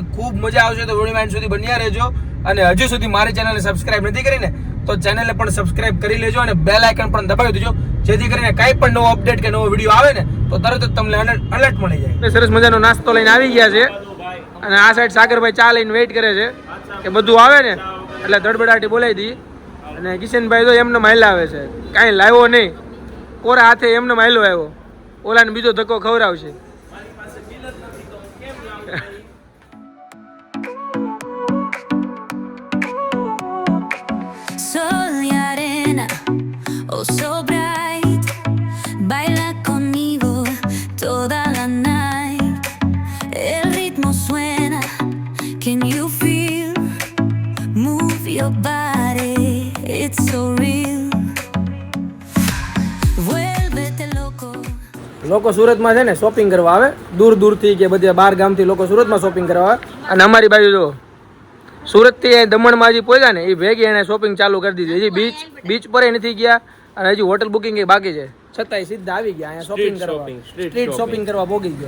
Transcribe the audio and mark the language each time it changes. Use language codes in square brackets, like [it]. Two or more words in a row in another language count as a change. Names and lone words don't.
[gu] ખૂબ મજા આવશે તો વિડીયો માઇન્ડ સુધી બન્યા રહેજો. અને હજુ સુધી મારી ચેનલને સબસ્ક્રાઇબ નથી કરીને તો ચેનલને પણ સબસ્ક્રાઇબ કરી લેજો અને [en] bell icon [gu] પણ દબાવી દેજો જેથી કરીને કાંઈ પણ નવો અપડેટ કે નવો વિડીયો આવે ને તો તરત જ તમને અલર્ટ મળી જાય. સરસ મજાનો નાસ્તો લઈને આવી ગયા છે અને આ સાઈડ સાગરભાઈ ચા લઈને વેઇટ કરે છે કે બધું આવે ને એટલે ધડબડાટી બોલાવી દઈએ. અને કિશનભાઈ તો એમને માયલા આવે છે, કાંઈ લાવ્યો નહીં, કોરા હાથે એમને માયલો આવ્યો, ઓલાને બીજો ધક્કો ખવડાવશે. [es] Sol y arena, [en] oh so bright, [es] baila conmigo toda la night. El ritmo suena, [en] can you feel? Move your body, it's so real. [es] Vuélvete loco. [gu] લોકો સુરતમાં છે ને શોપિંગ કરવા આવે, દૂર દૂરથી કે બધે 12 ગામથી લોકો સુરતમાં શોપિંગ કરવા આવે. અને અમારી બાજુ જો સુરતથી દમણમાં હજી પહોંચ્યા ને એ ભેગી એને શોપિંગ ચાલુ કરી દીધી. હજી બીચ પર નથી ગયા અને હજી [en] hotel booking [gu] એ બાકી છે, છતાંય સીધા આવી ગયા અહીંયા શોપિંગ કરવા, [en] street shopping [gu] કરવા પહોંચી ગયા.